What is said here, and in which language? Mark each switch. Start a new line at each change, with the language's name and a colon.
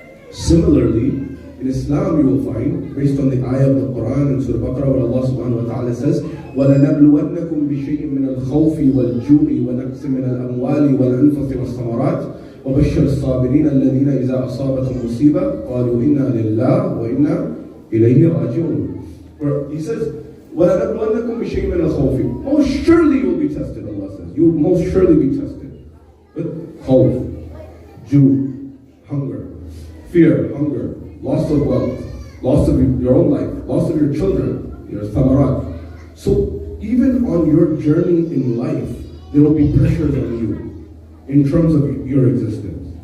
English: Similarly, in Islam you will find, based on the ayah of the Quran in Surah Baqarah, where Allah subhanahu wa ta'ala says,
Arabic: وَلَنَبْلُوَنَّكُمْ بِشَيْءٍ مِنَ الْخَوْفِ وَالْجُوعِ وَنَقْصٍ مِنَ الْأَمْوَالِ وَالْأَنفُسِ وَالثَّمَرَاتِ وَبَشِّرِ الصَّابِرِينَ الَّذِينَ إِذَا أَصَابَتْهُم مُّصِيبَةٌ قَالُوا إِنَّا لِلَّهِ وَإِنَّا إِلَيْهِ رَاجِعُونَ.
English: Where he says,
Arabic: وَلَنَبْلُوَنَّكُمْ بِشَيْءٍ مِنَ الْخَوْفِ.
English: Most surely you will be tested, Allah says. You will most surely be tested. With khawf, ju', hunger, fear, hunger, loss of wealth, loss of your own life, loss of your children, your thamarat. So even on your journey in life, there will be pressures on you in terms of your existence.